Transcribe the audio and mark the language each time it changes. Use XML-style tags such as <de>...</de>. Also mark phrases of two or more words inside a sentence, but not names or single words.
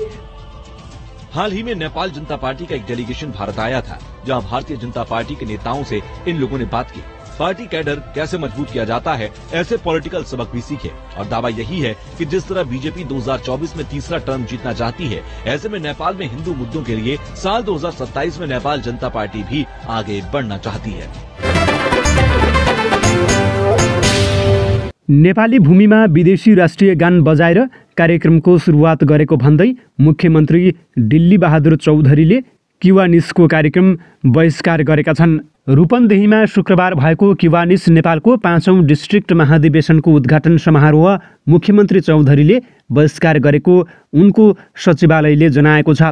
<hi>हाल ही में नेपाल जनता पार्टी का एक डेलीगेशन भारत आया था, जहां भारतीय जनता पार्टी के नेताओं से इन लोगों ने बात की। पार्टी कैडर कैसे मजबूत किया जाता है, ऐसे पॉलिटिकल सबक भी सीखे। और दावा यही है कि जिस तरह बीजेपी 2024 में तीसरा टर्म जीतना चाहती है, ऐसे में नेपाल में हिंदू मुद्दों के लिए साल 2027 में नेपाल जनता पार्टी भी आगे बढ़ना चाहती है।</hi> <ne>नेपाली भूमिमा विदेशी राष्ट्रिय गान बजाएर कार्यक्रमको सुरुवात गरेको भन्दै मुख्यमन्त्री डिल्ली बहादुर चौधरीले किवानिसको कार्यक्रम बहिष्कार गरेका छन्। रूपन्देहीमा शुक्रबार भएको किवानिस नेपालको 5औं डिस्ट्रिक्ट महाधिवेशनको उद्घाटन समारोह मुख्यमन्त्री चौधरीले बहिष्कार गरेको उनको सचिवालयले जनाएको छ।</ne>